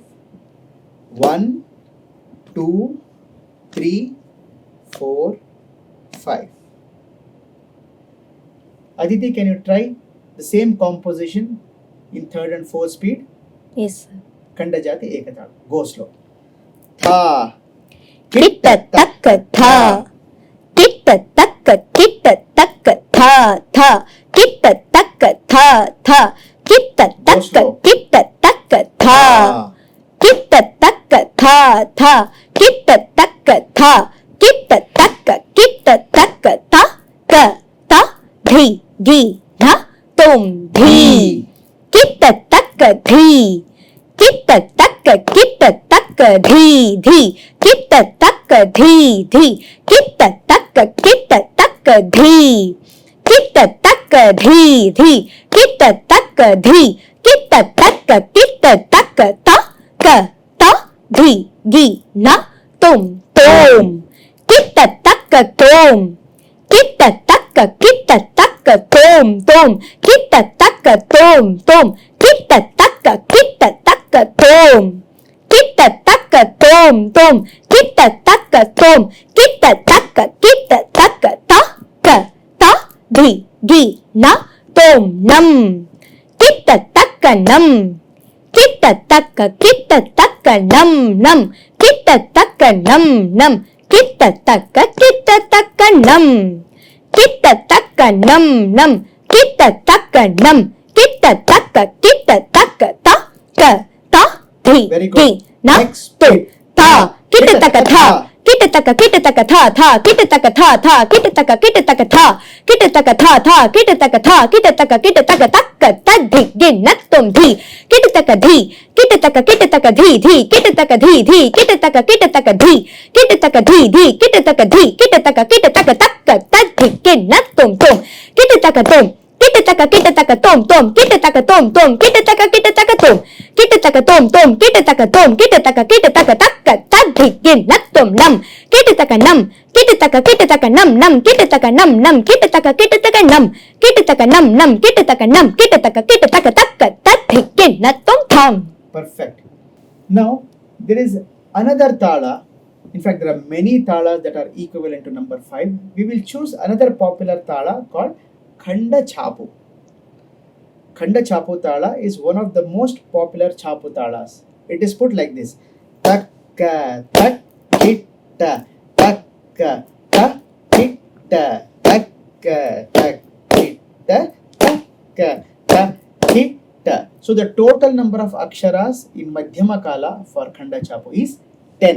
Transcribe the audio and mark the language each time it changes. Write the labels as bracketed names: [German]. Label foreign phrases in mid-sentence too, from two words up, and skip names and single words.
[English] 1, 2, 3, 4, 5. Aditi, can you try the same composition in third and fourth speed? Yes, sir. Khandajati Ekatala. Go slow. Tha. Kitta takka tha. Kitta takka tha tha. Kitta takka tha tha. Kitta takka tha. Kitta takka tha tha. Kitta takka tha. Kitta takka ta. Ka ta dhi dhi na tum dhi. Kitta takka dhi. Kitta takka dhi dhi. Kitta takka dhi dhi. Kitta takka dhi. Kitta takka dhi dhi. Kitta takka dhi. Kitta takka ta. Ka ta dhi dhi na tum tum. Kitta takka tum. Kitta takka tum tum. Kitta takka tum tum. Kitta takka tum. Kitta takka tum tum. Kitta takka tum. Kitta takka ta. Ka ta dhi dhi na tum nam. Kitta takka nam. Kitta takka nam nam. Kitta takka nam nam. Kitta takka nam. kitta taka nam nam, kitta taka nam, kitta taka ta ka ta thi Very thi good. na Next tu bit. tha kitta taka tha, kitta taka tha tha, kitta taka tha, kitta taka tha, kitta taka tha, kitta taka taka ta thi gin na tum thi, kitta taka thi, kitta taka thi thi, kitta taka thi, kitta taka thi, kitta taka thi, kitta taka ta thi gin na tum, kitta taka tum, kitta taka tom, kitta taka tum, kitta taka tum, kitta taka tom, kitta taka ta thi gin na tum nam, kitta taka nam, kitta taka nam, kitta taka nam, kitta taka nam, kitta taka nam, kitta taka ta thi gin na tum tham. Perfect. Now, there is another tala. In fact, there are many talas that are equivalent to number 5. We will choose another popular tala called Khanda Chapu. Khanda Chapu tala is one of the most popular Chapu talas. It is put like this: takka tak kitta takka ta kitta takka tak kitta takka ta kitta. So the total number of aksharas in Madhyama Kala for Khanda Chapu is 10.